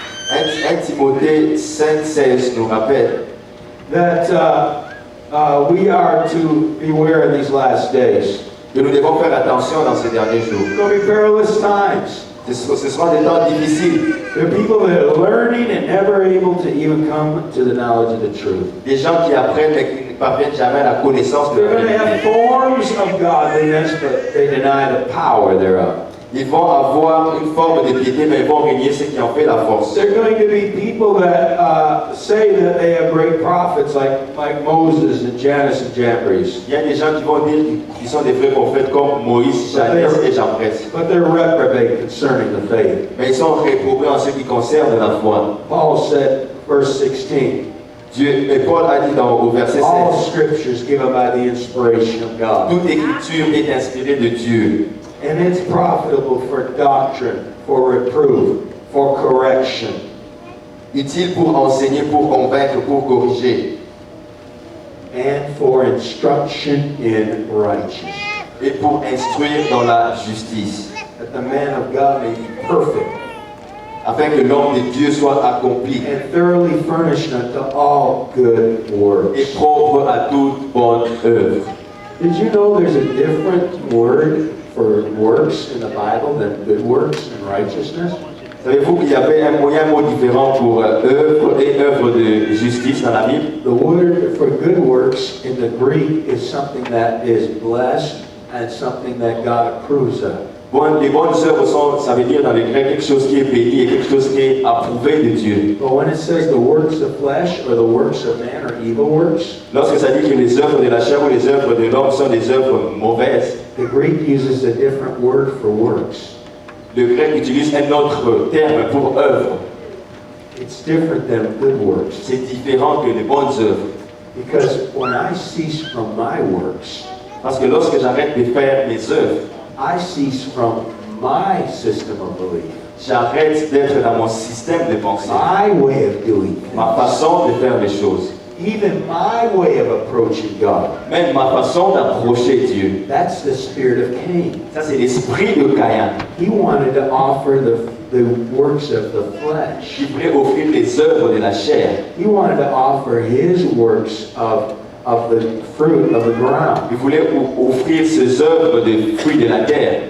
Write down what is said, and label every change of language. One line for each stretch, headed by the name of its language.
French: 1 Timothée 5,16 nous rappelle
English: that we are to beware in these last days.
French: que nous devons faire attention dans ces derniers jours.
English: It's going to be perilous times.
French: Ce seront des temps difficiles.
English: There are people that are learning and never able to even come to the knowledge of the truth.
French: Des gens qui apprennent mais qui ne parviennent jamais à la connaissance de
English: They're
French: la
English: going to have
French: vérité.
English: forms of godliness, but they deny the power thereof.
French: Ils vont avoir une forme de piété, mais ils vont régner ce qui en fait la force.
English: There are going to be people that say that they have great prophets like Moses and Jannes and Jambres,
French: Il y a des gens qui vont dire qu'ils sont des vrais prophètes comme Moïse, Jannes et Jambres.
English: but they're reprobate concerning the faith.
French: Mais ils sont réprobés en ce qui concerne la foi.
English: Paul said, verse 16,
French: Dieu, et Paul a dit au verset
English: all
French: 16,
English: scriptures given by the inspiration of God,
French: toute écriture est inspirée de Dieu.
English: and it's profitable for doctrine, for reproof, for correction,
French: Utile pour enseigner, pour convaincre, pour corriger.
English: and for instruction in righteousness,
French: Et pour instruire dans la justice.
English: that the man of God may be perfect
French: Afin que l'homme de Dieu soit accompli
English: and thoroughly furnished unto all good
French: et
English: works.
French: propre à toute bonne œuvre.
English: Did you know there's a different word for works in the Bible than good works and righteousness?
French: Savez-vous qu'il y avait un mot différent pour œuvre et œuvre de justice dans la Bible?
English: The word for good works in the Greek is something that is blessed and something that God approves of.
French: Les bonnes œuvres sont, ça veut dire dans le grec, quelque chose qui est béni et quelque chose qui est approuvé de Dieu.
English: But when it says the works of flesh or the works of man or evil works,
French: Lorsque ça dit que les œuvres de la chair ou les œuvres de l'homme sont des œuvres mauvaises,
English: the Greek uses a different word for works.
French: le grec utilise un autre terme pour œuvre.
English: It's different than good works.
French: C'est différent que les bonnes œuvres.
English: Because when I cease from my works,
French: Parce que lorsque j'arrête de faire mes œuvres,
English: I cease from my system of belief,
French: j'arrête d'être dans mon système de pensée,
English: my way of doing
French: ma
English: things,
French: façon de faire les choses,
English: even my way of approaching God.
French: même ma façon d'approcher Dieu.
English: That's the spirit of Cain.
French: Ça, c'est l'esprit de Caïn
English: He wanted to offer the works of the flesh.
French: qui voulait offrir les œuvres de la chair.
English: He wanted to offer his works of the fruit of the ground.
French: Il voulait offrir ses œuvres de fruits de la terre.